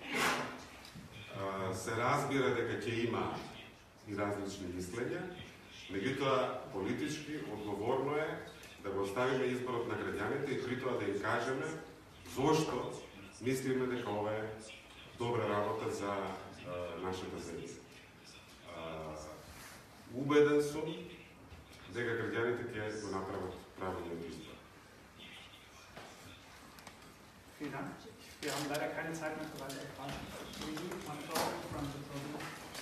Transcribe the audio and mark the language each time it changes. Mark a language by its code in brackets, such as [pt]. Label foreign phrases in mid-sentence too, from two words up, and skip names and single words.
[mk] Се разбира дека ќе има и различни мислења, меѓутоа политички одговорно е да го оставиме изборот на граѓаните и при тоа да им кажеме зошто мислиме дека ова е добра работа за нашата земја. Убеден сум дека граѓаните ќе го направат правилниот избор. [de] Vielen Dank. Wir haben leider keine Zeit mehr für weitere Fragen.